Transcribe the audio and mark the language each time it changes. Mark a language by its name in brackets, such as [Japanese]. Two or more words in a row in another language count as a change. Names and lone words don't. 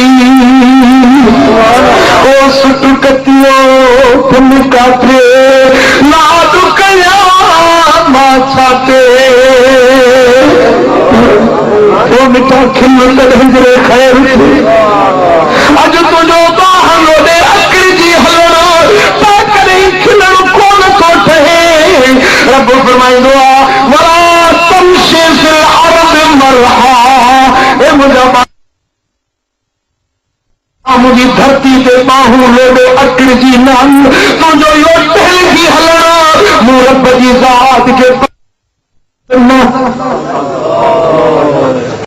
[Sindhi] ओ सुट कतियो फुल काथे लाड कया मां छाते, ओ मिठा खिल हिजरे ख़ैर थे अॼु तुंहिंजो बाहनो ॾे अकिड़जी हलण ता कॾहिं खिलण कोन थो ठहे। रब फरमाईंदो आहे [Arabic] ولا تمش في الأرض مرحا, [Sindhi] ए मुंहिंजा मुंहिंजी धरती ते बाहूं लोॾे अकिड़जी न तुंहिंजो इहो टहलजी हलण मूं रब जी ज़ात खे